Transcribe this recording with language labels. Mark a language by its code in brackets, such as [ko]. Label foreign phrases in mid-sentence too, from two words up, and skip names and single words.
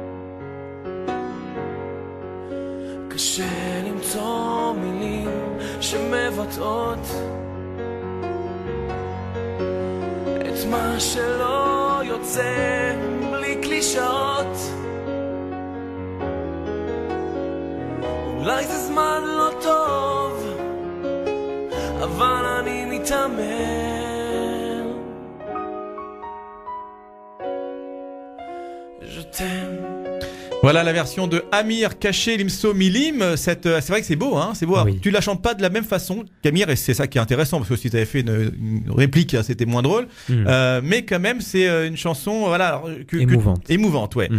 [he] קשה למצוא מילים שמבטאות את מה שלא יוצא בלי קלישאות אולי זה זמן לא טוב אבל אני מתאמן [fr] Je t'aime Voilà la version de Amir Caché Limso Milim. C'est vrai que c'est beau, hein, c'est beau. Oui. Tu la chantes pas de la même façon qu'Amir et c'est ça qui est intéressant parce que si tu avais fait une réplique, c'était moins drôle. Mais quand même, c'est une chanson, voilà, alors, émouvante, ouais.